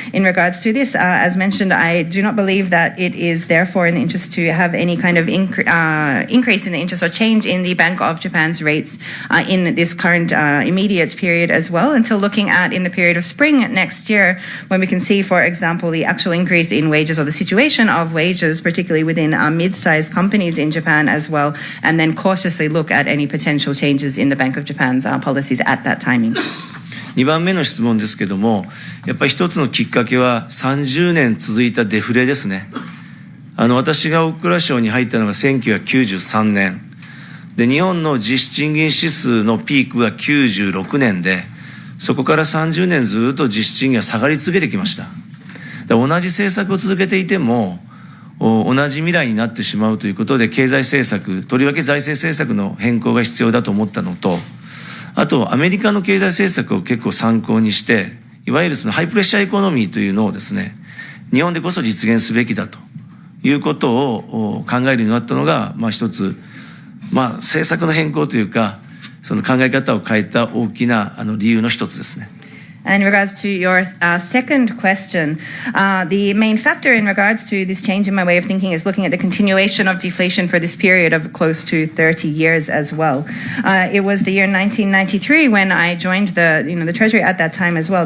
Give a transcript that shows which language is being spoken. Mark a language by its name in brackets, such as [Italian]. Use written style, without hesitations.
[English] In regards to this, as mentioned, I do not believe that it is therefore in the interest to have any kind of increase in the interest or change in the Bank of Japan's rates in this current immediate period as well, until looking at in the period of spring next year, when we can see, for example, the actual increase in wages or the situation of wages, particularly within mid-sized companies in Japan as well, and then cautiously look at any potential changes in the Bank of Japan's policies at that timing. [Japanese] 2番目の質問ですけども、やっぱり一つのきっかけは30年続いたデフレですね。私が大蔵省に入ったのが1993年。で、日本の実質賃金指数のピークが96年で、そこから30年ずっと実質賃金が下がり続けてきました。同じ政策を続けていても、同じ未来になってしまうということで、経済政策、とりわけ財政政策の変更が必要だと思ったのと、あとアメリカの経済政策を結構参考にして、いわゆるそのハイプレッシャーエコノミーというのをですね、日本でこそ実現すべきだということを考えるようになったのが、一つ、政策の変更というか、その考え方を変えた大きな理由の一つですね。 [English] And in regards to your second question, the main factor in regards to this change in my way of thinking is looking at the continuation of deflation for this period of close to 30 years as well. It was the year 1993 when I joined the Treasury at that time as well.